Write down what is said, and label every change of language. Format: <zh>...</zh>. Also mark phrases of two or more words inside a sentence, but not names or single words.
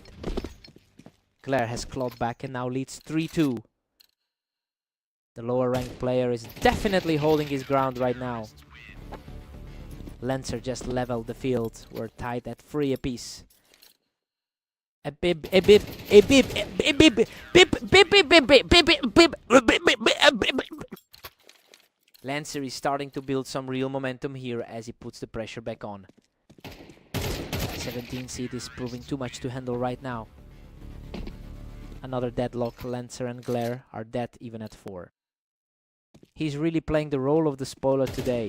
<en>Glare has clawed back and now leads 3-2. The lower ranked player is definitely holding his ground right now. Lancer just leveled the field. We're tied at 3 apiece. A bib, a bib, a bib, a bib, bib, bib, bib, bib, bib, bib, bib. Lancer is starting to build some real momentum here as he puts the pressure back on. 17 seed is proving too much to handle right now. Another deadlock. Lancer and Glare are dead even at 4. He's really playing the role of the spoiler today.</en>